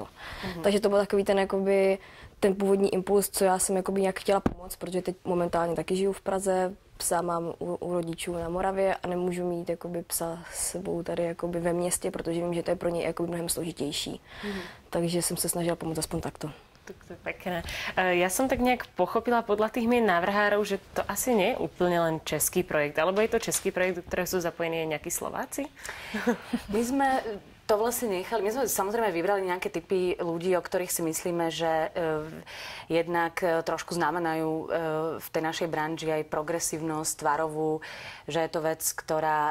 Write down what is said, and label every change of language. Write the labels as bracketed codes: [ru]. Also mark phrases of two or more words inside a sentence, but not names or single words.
[cs] Takže to byl takový ten původní impuls, co já jsem jakoby nějak chtěla pomoct, protože teď momentálně taky žiju v Praze, psa mám u rodičů na Moravě a nemůžu mít jakoby psa s sebou tady jakoby ve městě, protože vím, že to je pro něj jakoby mnohem složitější. Takže jsem se snažila pomoct aspoň takto. [sk] To je pekné. Ja som tak nejak pochopila podľa tých mien návrhárov, že to asi nie je úplne len český projekt, alebo je to český projekt, do ktorého sú zapojení aj nejakí Slováci? My sme to vlastne nechali. My sme samozrejme vybrali nejaké typy ľudí, o ktorých si myslíme, že jednak trošku znamenajú v tej našej branži aj progresívnosť tvarovú, že je to vec, ktorá...